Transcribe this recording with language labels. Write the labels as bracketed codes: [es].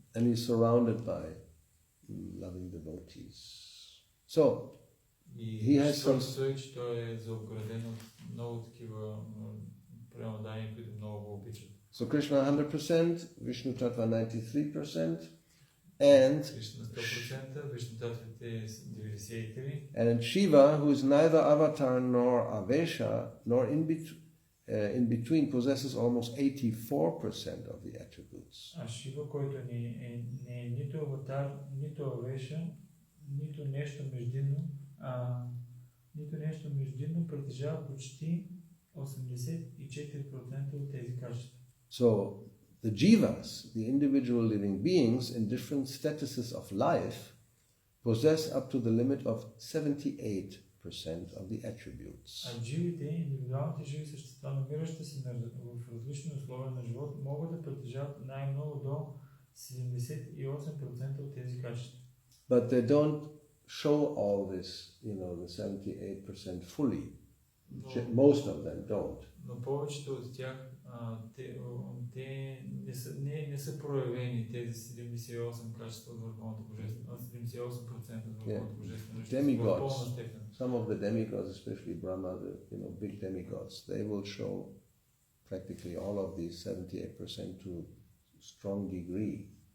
[en] And he's surrounded by loving devotees. So, he has some... [bg] че той е заобграден от много такива преодания, които много го обичат. [en] So Krishna 100%, Vishnu Tattva 93%, and Krishna 100%, Vishnu Tattva 93%. And Shiva, who is neither avatar nor avesha, nor in between, possesses almost 84% of the attributes. [bg] А Шива, който не е нито аватар, нито авеша, нито нещо междинно, притежава почти 84% от тези качества. [en] So, the jivas, the individual living beings in different statuses of life, possess up to the limit of 78% of the attributes. [bg] А живите, индивидуалните живи същества, намиращи се в различни условия на живот, могат да притежават най-много до 78% от тези качества. [en] But they don't show all this, the 78% fully. Most of them don't. [bg] Но повечето от тях те не са проявени, тези 78 качества от върховното божествено, 78% от върховното божествено. [en] Demigods, some of the demigods, especially Brahma, the big demigods, they will show practically all of these 78% to strong degree.